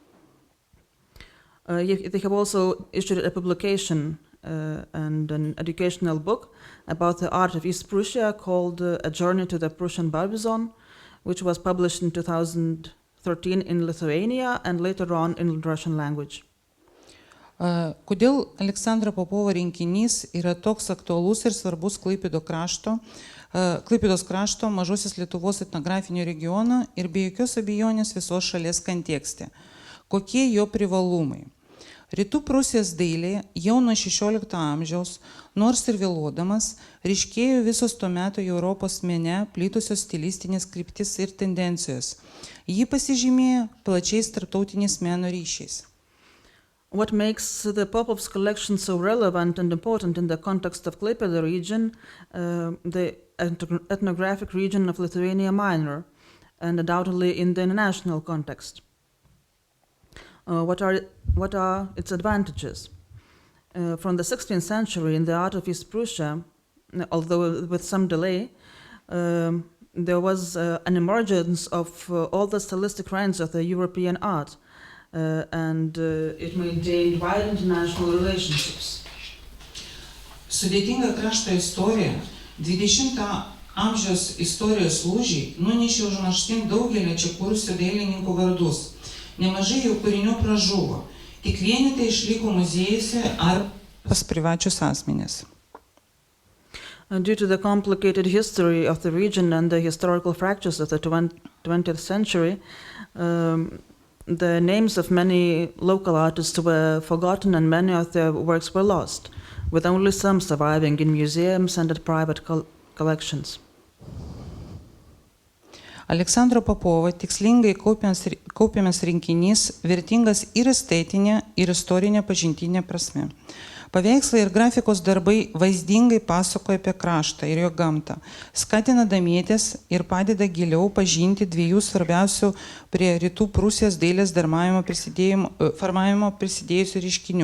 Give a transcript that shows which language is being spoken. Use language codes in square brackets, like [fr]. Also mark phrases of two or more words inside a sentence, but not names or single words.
[en] They have also issued a publication and an educational book about the art of East Prussia called A Journey to the Prussian Barbizon, which was published in 2013 in Lithuania and later on in Russian language. [lt] Kodėl Aleksandro Popovo rinkinys yra toks aktualus ir svarbus Klaipėdos krašto, Mažosios Lietuvos etnografinio regiono ir be jokios abejonės visos šalies kontekste? Kokie jo privalumai? Rytų Prūsijos dailėje jau nuo 16 amžiaus, nors ir vėluodamas, ryškėjo visos tuo metu Europos mene plitusios stilistinės kryptis ir tendencijos. Ji pasižymėjo plačiais tarptautiniais meno ryšiais. [en] What makes the Popov's collection so relevant and important in the context of Klaipėda region, the ethnographic region of Lithuania Minor, and undoubtedly in the international context? What are its advantages? From the 16th century, in the art of East Prussia, although with some delay, there was an emergence of all the stylistic trends of the European art, and it maintained wide international relationships. [lt] Sudėtinga krašto istorija 20 amžiaus istorijos lūžiai nunešė užmarštin daugelį čia kūrusių dailininkų vardus. Nemažai jų kūrinių pražuvo, tik vienetai išliko muziejuose ar pas privačius asmenis. [en] Due to the complicated history of the region and the historical fractures of the 20th century, the names of many local artists were forgotten and many of their works were lost, with only some surviving in museums and at private collections. [lt] Aleksandro Popovo tikslingai kaupiamas rinkinys vertingas ir estetinė, ir istorinė pažintinė prasme. Paveikslai ir grafikos darbai vaizdingai pasakoja apie kraštą ir jo gamtą, skatina domėtis ir padeda giliau pažinti dviejų svarbiausių prie rytų Prūsijos dailės formavimo prisidėjusių reiškinių.